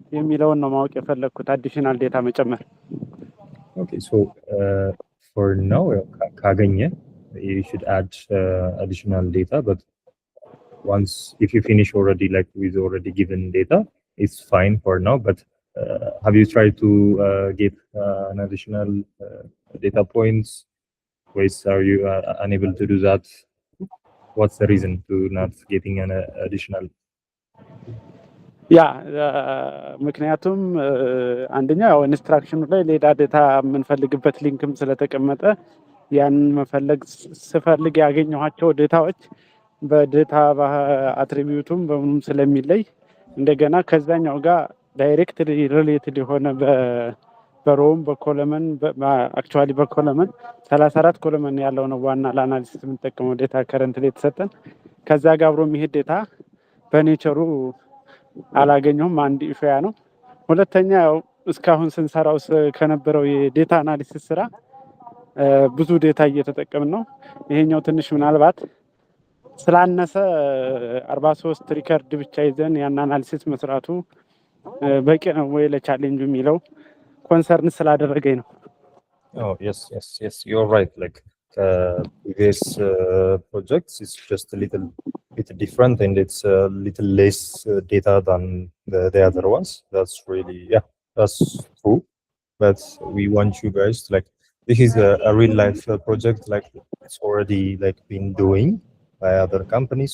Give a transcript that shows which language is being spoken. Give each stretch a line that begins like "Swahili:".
Amharic: የሚለውን ነው ማወቅ የፈለግኩት additional data መጨመር።
English: okay, so for now,
Amharic: ካገኘ
English: you should add additional data, but once if you finish already like with already given data, it's fine for now. But have you tried to get an additional data points? Ways are you unable to do that? What's the reason to not getting an additional?
Amharic: ያ ምክንያቱም አንደኛ ያው ኢንስትራክሽኑ ላይ ሌላ ዴታ የምንፈልግበት ሊንክም ስለተቀመጠ ያንን መፈለግ ስፈልግ ያገኘኋቸው ዴታዎች በዴታ አትሪቢዩቱም በምኑም ስለሚለይ እንደገና ከዛኛው ጋር ዳይሬክት ሪሌትድ የሆነ በሮም በኮለመን አክቹዋሊ በኮለመን 34 ኮለመን ያለው ነው ዋና ለአናሊሲስ የምንጠቀመው ዴታ ከረንት ላይ የተሰጠን ከዛ ጋር አብሮ የሚሄድ ዴታ በኔቸሩ አላገኘሁም። አንድ ኢሹያ ነው። ሁለተኛ ያው እስካሁን ስንሰራው ከነበረው የዴታ አናሊሲስ ስራ ብዙ ዴታ እየተጠቀምን ነው። ይሄኛው ትንሽ ምናልባት ስላነሰ 43 ሪከርድ ብቻ ይዘን ያን አናሊሲስ መስራቱ በቂ ነው ወይ ለቻሌንጁ የሚለው ኮንሰርን ስላደረገኝ ነው።
English: Oh, yes, you're right. Like previous projects, it's just a little bit different and it's a little less data than the other ones. That's really, yeah, that's true. But we want you guys to like, this is a real life project, like it's already like been doing by other companies.